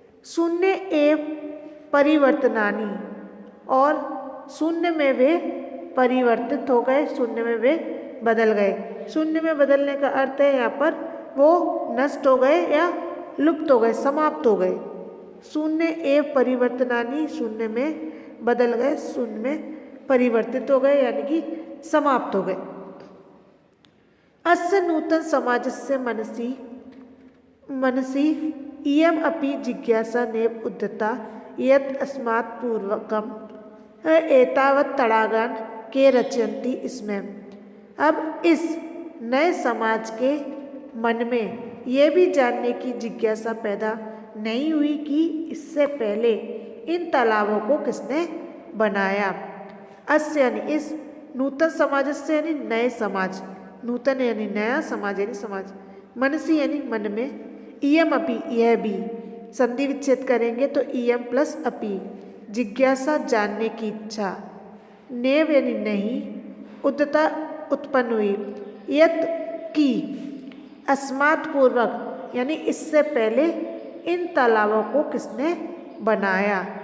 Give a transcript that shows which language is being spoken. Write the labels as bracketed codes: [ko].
[sa] शून्य एव परिवर्तनानि, [hi] और शून्य में वे परिवर्तित हो गए, शून्य में वे बदल गए। शून्य में बदलने का अर्थ है यहाँ पर वो नष्ट हो गए या लुप्त हो गए, समाप्त हो गए। [sa] शून्य एव परिवर्तनानि, [hi] शून्य में बदल गए, शून्य में परिवर्तित हो गए यानी कि समाप्त हो गए। [sa] अस्य नूतन समाजस्य मनसि इयम अपि जिज्ञासा नैव उद्यता यत् अस्मात् पूर्वकम् एतावत् तड़ागान के रचयन्ति स्म। [hi] अब इस नए समाज के मन में ये भी जानने की जिज्ञासा पैदा नहीं हुई कि इससे पहले इन तालाबों को किसने बनाया। अस्य यानी इस, नूतन समाज से यानी नए समाज, नूतन यानी नया, समाज यानी समाज, मनसी यानी मन में, इयम अपि यह भी, संधि विच्छेद करेंगे तो इयम प्लस अपि, जिज्ञासा जानने की इच्छा, नेव यानी नहीं, उद्यता उत्पन्न हुई, यत की, अस्मात् पूर्वक यानी इससे पहले इन तालाबों को किसने बनाया।